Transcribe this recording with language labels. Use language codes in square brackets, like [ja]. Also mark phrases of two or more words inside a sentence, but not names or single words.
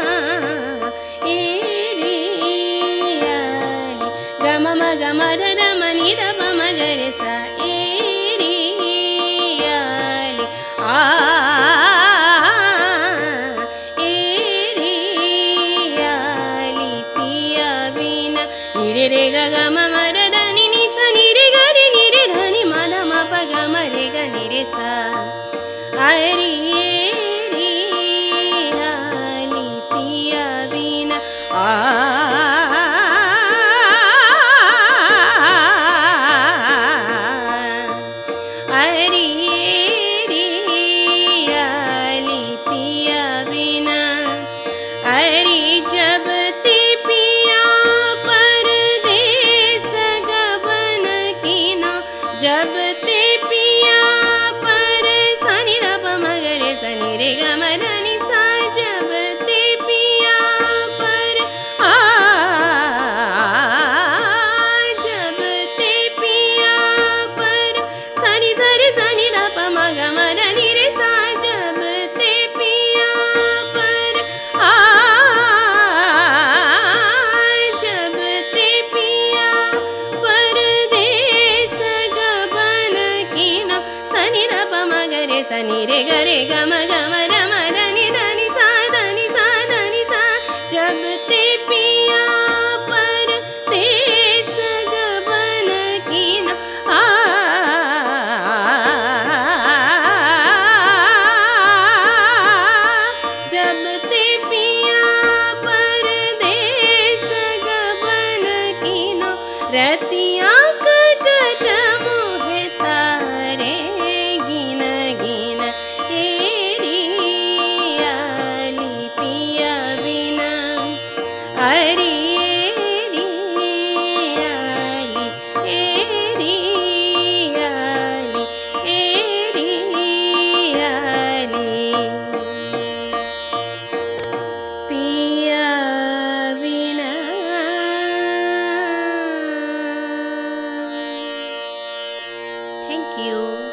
[hi] गम ध म नि नि ध प म ग रे सा ए री अली आ ए री अली पिया बिना नि रे ग ग म म ध ध नि सा नि रे ग नि रे ध नि म ध म प ग म रे ग नि रे सा आ री अली पिया बिना आ जब ते पिया परदेस गबन कीना जब ते पिया पर सनि र प म ग रे सनि रे ग म र नि सा जब ते पिया पर जब ते पिया पर सनि स रे सनि र प म ग म र नि रे सा जब ते पिया पर सनि रे ग रे ग म ग म र म र नि द नि सा द नि सा द नि सा जब ते पिया पर देस गबन कीना जब ते पिया पर देस गबन कीना रतिया कटट मोहे तारे गिन गिन ए री अली पिया बिना अरे री ali ए री ali ए री ali पिया बिना [en] Thank you.